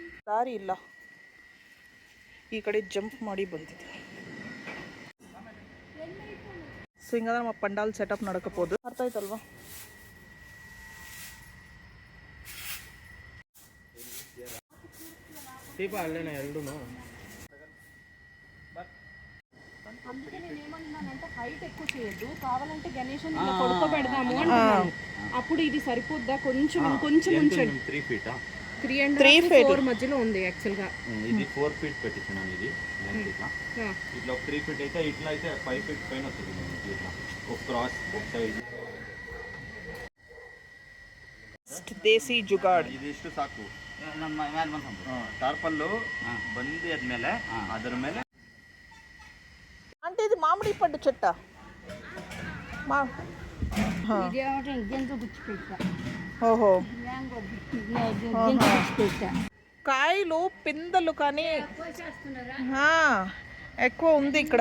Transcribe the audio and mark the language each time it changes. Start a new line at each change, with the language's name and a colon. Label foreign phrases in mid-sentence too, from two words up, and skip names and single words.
Kannada: ದಾರಿ ಇಲ್ಲ, ಈ ಕಡೆ ಜಂಪ್ ಮಾಡಿ ಬಂದಿದೆ. ಸೊ ಹಿಂಗಾದ್ರೆ ನಮ್ಮ ಪಂಡಾಲ್ ಸೆಟಪ್ ನಡ್ಕೋಬೋದು. ಅರ್ಥ ಆಯ್ತಲ್ವಾ? దీప అల్లేనా ఎల్లును
Telugu: అందుకనే ఏమన్నానంటే హైట్ ఎక్కువ చేయొద్దు, కావాలంటే గణేశన్ ఇలా పడుకోబెడదాము అంటున్నాను. అప్పుడు ఇది సరిపోద్దా? కొంచెం కొంచెం ఉంచండి. 3 feet 3.5-4 మధ్యలో ఉంది యాక్చువల్ గా. ఇది 4 feet పెట్టించాను. ఇది ఇట్లా ఇట్లా 3 feet అయితే ఇట్లా అయితే 5 feet పైన వస్తుంది. ఇట్లా ఒక క్రాస్ ఒక సైడ్
Kannada: ದೇಸಿ ಜುಗಾಡ್. ಇದಿಷ್ಟು ಸಾಕು. ನಮ್ಮ ಮೇಲೆ ಬಂದು ಟಾರ್ಪಲ್ಲು ಬಂದು ಆದ್ಮೇಲೆ ಅದರ ಮೇಲೆ
Telugu: అంటే ఇది మామిడి పండు చెట్ట. ఓహో, కాయలు పిందెలు కానీ ఎక్కువ ఉంది ఇక్కడ.